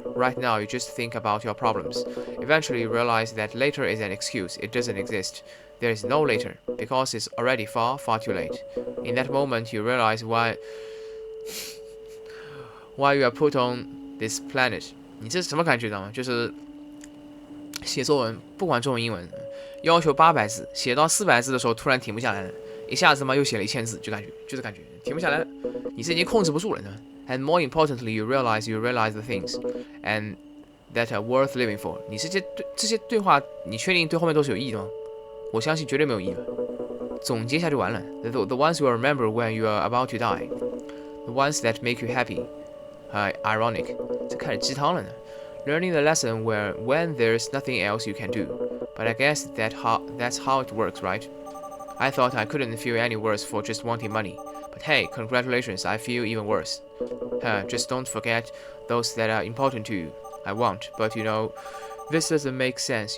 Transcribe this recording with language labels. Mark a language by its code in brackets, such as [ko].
[en] Right now, you just think about your problems. Eventually, you realize that later is an excuse. It doesn't exist. There is no later, because it's already far, far too late. In that moment, you realize why you are put on this planet. [zh] 你这是什么感觉呢？就是写作文，不管中文英文，要求800字，写到400字的时候突然停不下来了，一下子嘛又写了1000字，就是感觉停不下来了，你是已经控制不住了呢。 [en] And more importantly, you realize the things, and that are worth living for. [zh] 你这些对话，你确定对后面都是有意义的吗？我相信绝对没有意义的。总结一下就完了。 [en] The ones you remember when you are about to die, the ones that make you happy. [zh] Ironic， 这开始鸡汤了呢。 [en] Learning the lesson when there's nothing else you can do. But I guess that's how it works, right? I thought I couldn't feel any worse for just wanting money. But hey, congratulations, I feel even worse. Just don't forget those that are important to you. I won't, but you know, this doesn't make sense.